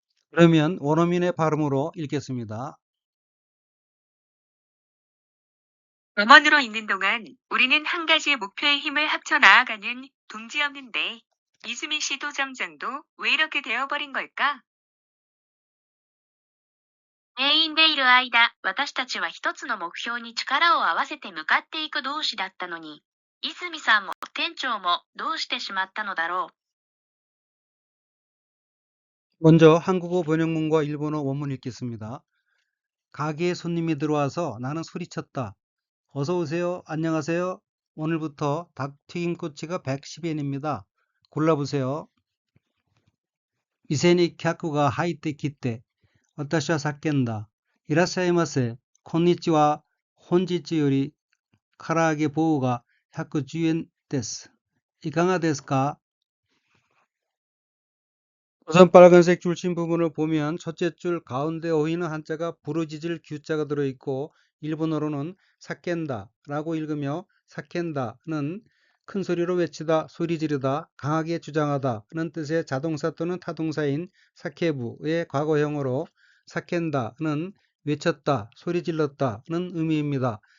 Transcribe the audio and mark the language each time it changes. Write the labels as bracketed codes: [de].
[ko] 그러면 원어민의 발음으로 읽겠습니다. 점원으로 있는 동안 우리는 한 가지 목표의 힘을 합쳐 나아가는 동지였는데 이수민 씨도 점장도 왜 이렇게 되어버린 걸까? [ja] 店員でいる間、私たちは一つの目標に力を合わせて向かっていく同士だったのに、泉さんも店長もどうしてしまったのだろう。 [ko] 먼저 한국어 번역문과 일본어 원문 읽겠습니다. 가게에 손님이 들어와서 나는 소리쳤다. 어서 오세요. 안녕하세요. 오늘부터 닭튀김꼬치가 110엔입니다. 골라보세요. [ja] 미세니 캬쿠가 하이테 기테. 私は叫んだ。いらっしゃいませ。こんにちは。本日より唐揚げ棒が110円です。いかがですか? [ko] 우선 빨간색 줄친 부분을 보면 첫째 줄 가운데 어휘는 한자가 부르짖을 규자가 들어있고 일본어로는 사켄다 라고 읽으며 사켄다는 큰 소리로 외치다, 소리 지르다, 강하게 주장하다는 뜻의 자동사 또는 타동사인 사케부의 과거형으로 사켄다는 외쳤다, 소리 질렀다는 의미입니다.